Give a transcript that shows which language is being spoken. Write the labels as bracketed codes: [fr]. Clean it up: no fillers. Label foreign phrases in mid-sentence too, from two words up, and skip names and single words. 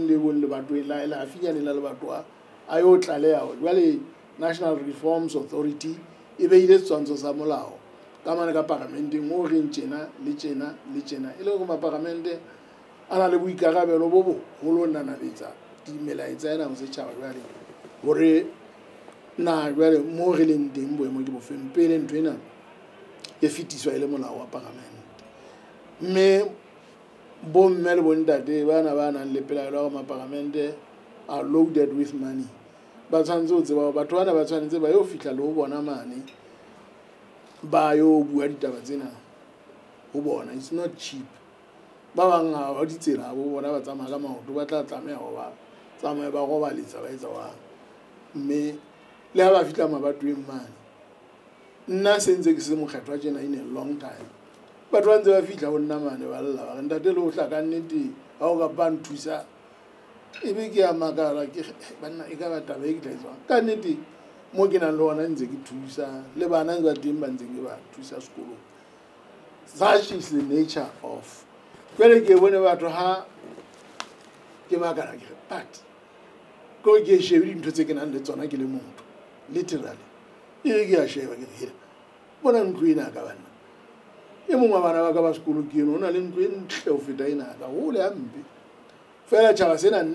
[st] le bong le batho la afinyane la le batho a yo tlaleha jwale National Reforms Authority e beile tshwantsho sa molao ka mane ka parlamenteng o reng tjena le tjena le tjena e le hore maparlamente a na le boikarabelo bo boholo nanabetsa dimelaetsa ena ho setjhaba jwale hore na jwale mo re leng teng boemo ke bofeng pele ntho ena e fetiswa e le molao wa parlamente. Mme bo mme le bontate bana ba nang le pelaelo ya maparlamente [en] are loaded with money [st] ba tshwanetse ho tseba batho bana ba tshwanetse ba yo fihla le ho bona mane ba yo bua ditaba tsena ho bona. [en] It's not cheap. [st] Ba bang ha ditsela bo bona ba tsamaya ka maoto ba tla tlameha ho ba tsamaya ba robaletsa ba etsa wa mme le ha ba fihla mabatoweng mane nna se ntse ke se mokgethwa tjena [en] in a long time [st] batho ba ntse ba fihla ho nna mane ba lla ba re ntate le ho hla ka nnete ha o ka ba nthusa ebe ke ya makala ke banna e ka ba taba e ke tla etswang ka nnete mo ke nang le ona ntse ke thusa le bana ba teng ba ntse ke ba thusa sekolong. [en] Such is the nature of [st] jwale ke bone batho ha ke makala ke but ko ke shebe dintho tse ke nang le tsona ke le motho literally e ke a sheba ke hira bona ntlo ena ka bana e mongwe wa bana ba ka ba sekolo ke eno o na le ntlo e ntle ho feta ena ka hole hampe fela tjhaba sena nna